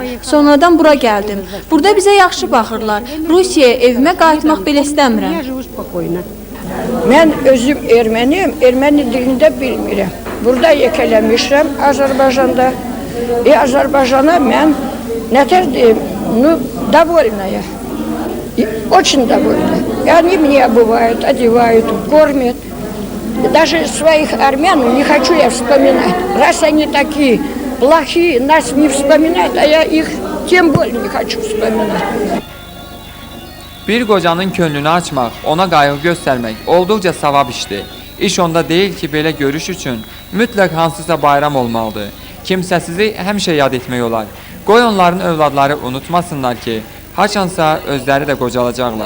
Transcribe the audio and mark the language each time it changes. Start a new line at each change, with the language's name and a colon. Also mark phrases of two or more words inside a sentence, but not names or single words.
Azerbaijani: Sonradan bura gəldim. Burada bizə yaxşı baxırlar. Rusiyaya evimə qayıtmaq belə istəmirəm. Mən özüm erməniyim, erməni dilində bilmirəm. Burada yekələmişəm Azərbaycanda. Azərbaycana mən nətər deyim,
Russian: довольная. Очень довольна. И они меня обувают, одевают, кормят. Даже своих армян не хочу я вспоминать. Раз они такие плохие, нас не вспоминают, а я их тем более не хочу вспоминать.
Azerbaijani: Bir qocanın könlünü açmaq, ona qayğı göstərmək olduqca savab işdir. İş onda deyil ki, belə görüş üçün mütləq hansısa bayram olmalıdır. Kimsəsizi həmişə yad etmək olar. Qoy onların övladları unutmasınlar ki, haçansa özləri də qocalacaqlar.